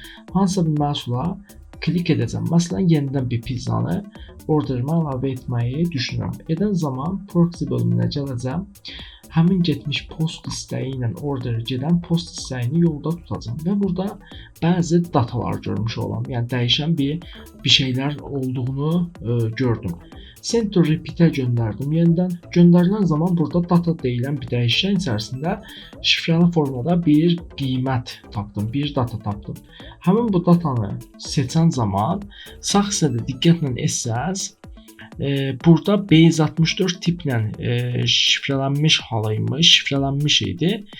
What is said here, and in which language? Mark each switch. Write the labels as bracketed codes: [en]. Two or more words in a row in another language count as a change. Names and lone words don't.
[az] Hansısa bir məhsula klik edəcəm. Məsələn, yenidən bir pizzanı orderimə əlavə etməyi düşünürəm. Edən zaman proxy bölümünə gələcəm. Həmin getmiş post istəyi ilə order gedən post istəyini yolda tutacağam və burada bəzi datalar görmüş olam. Yəni dəyişən bir şeylər olduğunu gördüm. [en] Send to repeat-ə [az] göndərdim yenidən. Göndərilən zaman burada data deyilən bir dəyişən içərisində şifrəli formada bir qiymət tapdım, bir data tapdım. Həmin bu datanı seçən zaman sağ hissədə diqqətlə etsəz, burada Base64 tiplə şifrələnmiş halıymış, şifrələnmiş idi.